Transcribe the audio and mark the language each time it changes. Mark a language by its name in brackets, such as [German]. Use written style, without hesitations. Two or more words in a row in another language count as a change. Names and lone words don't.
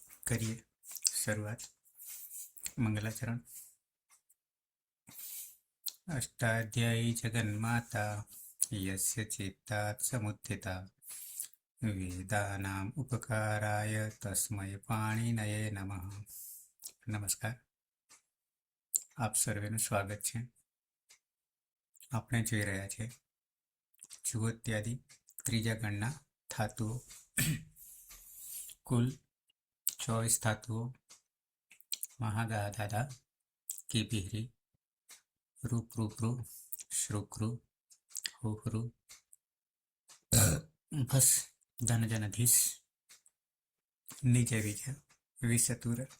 [Hindi] करिए शुरुआत। मंगलाचरण। [Sanskrit] अष्टाध्यायी जगन्माता यस्य चित्तात् समुत्थिता वेदानाम् उपकाराय तस्मै पाणिनये नमः। [Gujarati] नमस्कार, આપ સર્વેનું સ્વાગત છે। આપણે જોઈ રહ્યા છે જુહોત્યાદિ ત્રીજા ગણના ધાતુઓ। કુલ 24 ધાતુઓ [Sanskrit] મહાગાધાધા કીપિહ્રી રૂપરૂપરૂ શ્રુક્રુ હુહ્રુ ભસ ધનજનધીશ [Gujarati] નીચે [Sanskrit] બીજ વિસતુર।